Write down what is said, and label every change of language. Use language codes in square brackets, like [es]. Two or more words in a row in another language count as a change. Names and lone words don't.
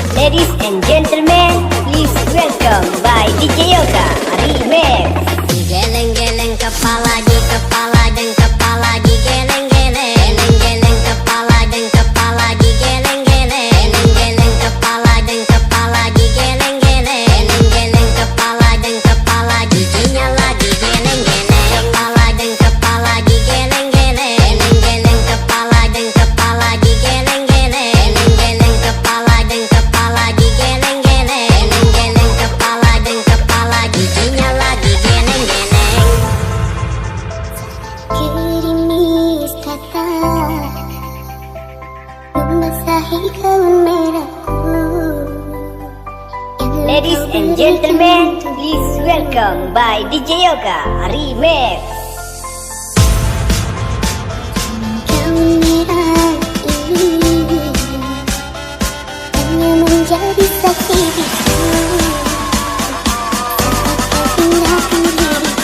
[en] Ladies and gentlemen, please welcome by DJ Yoga Remix. [id] Geleng-geleng kepala di kepala dan kepala di geleng-geleng. Geleng-geleng kepala dan kepala di geleng-geleng. Geleng-geleng kepala dan kepala di geleng-geleng. Geleng-geleng kepala dan kepala giginya lagi geleng-geleng. Kepala dan kepala di geleng-geleng. Geleng-geleng kepala dan kepala di geleng-geleng. Geleng-geleng kepala dan kepala di geleng-geleng. Geleng-geleng kepala dan kepala giginya lagi geleng-geleng. Gerimis kata membasahi gaun merahku. [en] Ladies and gentlemen, please welcome by DJ Yoga Remix. [id] Gaun merah ini hanya menjadi saksi bisu. Saat kau tinggalkan diriku.